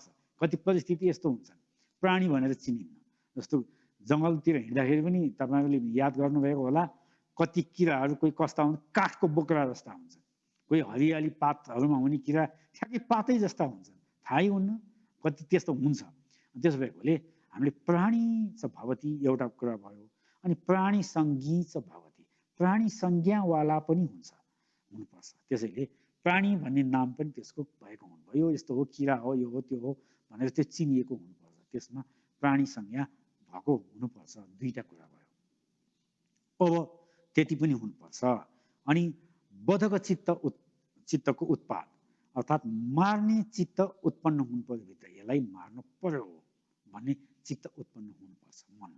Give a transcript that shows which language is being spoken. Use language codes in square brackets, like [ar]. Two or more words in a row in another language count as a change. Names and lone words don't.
[ne] कति परिस्थिति यस्तो हुन्छन्, प्राणी भनेर चिनिन्न। जस्तो जङ्गलतिर हिँड्दाखेरि पनि तपाईँहरूले याद गर्नुभएको होला, कति किराहरू कोही कस्ता हुन्, काठको बोक्रा जस्ता हुन्छन्, कोही हरियाली पातहरूमा हुने किरा ठ्याक्कै पातै जस्ता हुन्छन्, थाहै हुन्न, कति त्यस्तो हुन्छ। त्यसो भएकोले हामीले [sa] प्राणी च भवति [ne] एउटा कुरा भयो। अनि [sa] प्राणीसँगी च भवति, [ne] प्राणी संज्ञावाला पनि हुनुपर्छ। त्यसैले प्राणी भन्ने नाम पनि त्यसको भएको हुनुभयो, यो यस्तो हो, किरा हो, यो हो, त्यो हो भनेर त्यो चिनिएको हुनुपर्छ, त्यसमा प्राणी संज्ञा भएको हुनुपर्छ। दुईटा कुरा भयो। अब त्यति पनि हुनुपर्छ। अनि बधक चित्तको उत्पाद, अर्थात् मार्ने चित्त उत्पन्न हुनु पर्यो भित्र, यसलाई मार्नु पर्यो भन्ने चित्त उत्पन्न हुनुपर्छ मनमा।